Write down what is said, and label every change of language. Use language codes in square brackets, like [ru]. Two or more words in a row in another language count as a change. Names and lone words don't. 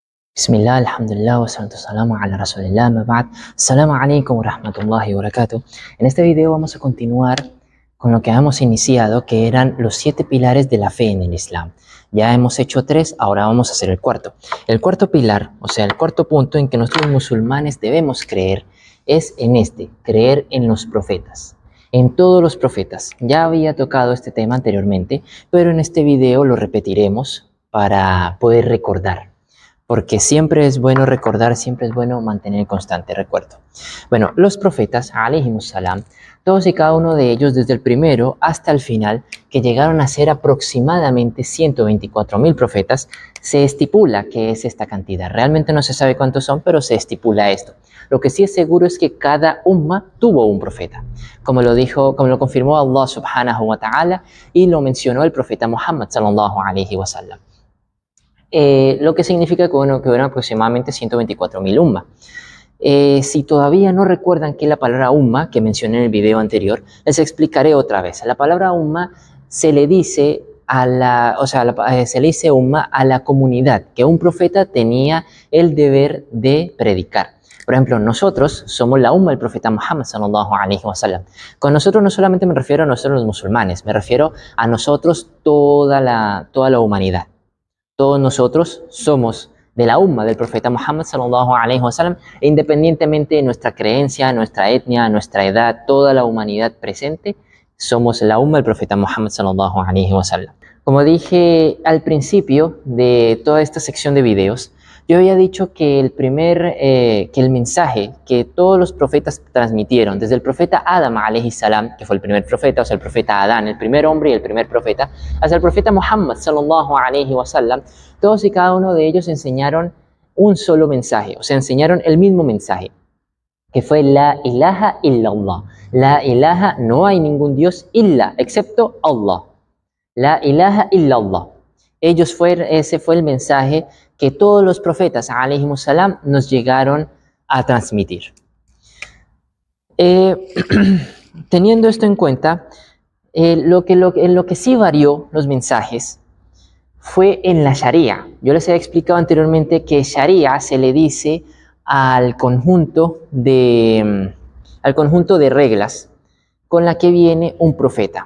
[ar] بسم الله، الحمد لله، والصلاة والسلام على رسول الله، أما بعد. السلام عليكم ورحمة الله وبركاته. [es] En este video vamos a continuar con lo que hemos iniciado, que eran los 7 pilares de la fe en el Islam. Ya hemos hecho 3, ahora vamos a hacer el cuarto. El cuarto pilar, o sea, el cuarto punto en que nosotros musulmanes debemos creer, es en creer en los profetas. En todos los profetas. Ya había tocado este tema anteriormente, pero en este video lo repetiremos para poder recordar. Porque siempre es bueno recordar, siempre es bueno mantener constante recuerdo. Bueno, los profetas, [ar] عليهم السلام, [es] todos y cada uno de ellos, desde el primero hasta el final, que llegaron a ser aproximadamente 124.000 profetas, se estipula que es esta cantidad. Realmente no se sabe cuántos son, pero se estipula esto. Lo que sí es seguro es que cada umma tuvo un profeta, como lo confirmó [ar] الله سبحانه وتعالى [es] y lo mencionó el profeta Muhammad [ar] صلى الله عليه وسلم. [es] Lo que significa que hubieron aproximadamente 124.000 umma. Si todavía no recuerdan qué es la palabra umma que mencioné en el video anterior, les explicaré otra vez. La palabra umma se le dice umma a la comunidad que un profeta tenía el deber de predicar. Por ejemplo, nosotros somos la umma del profeta Muhammad [ar] صلى الله عليه وسلم. [es] Con nosotros no solamente me refiero a nosotros los musulmanes, me refiero a nosotros toda la humanidad. Todos nosotros somos de la umma del profeta Muhammad [ar] صلى الله عليه وسلم, [es] e independientemente de nuestra creencia, nuestra etnia, nuestra edad, toda la humanidad presente, somos la umma del profeta Muhammad [ar] صلى الله عليه وسلم. [es] Como dije al principio de toda esta sección de videos, yo había dicho que el mensaje que todos los profetas transmitieron, desde el profeta Adam [ar] عليه السلام, [es] que fue el primer profeta, o sea, el profeta Adán, el primer hombre y el primer profeta, hasta el profeta Muhammad [ar] صلى الله عليه وسلم, [es] todos y cada uno de ellos enseñaron un solo mensaje, o sea, enseñaron el mismo mensaje, que fue [ar] لا إله إلا الله. لا إله, [es] no hay ningún Dios illa, excepto Allah. [ar] لا إله إلا الله. [es] Ese fue el mensaje que todos los profetas, [ar] عليهم السلام, [es] nos llegaron a transmitir. Teniendo esto en cuenta, en lo que sí varió los mensajes fue en la Sharia. Yo les he explicado anteriormente que Sharia se le dice al conjunto de reglas con la que viene un profeta.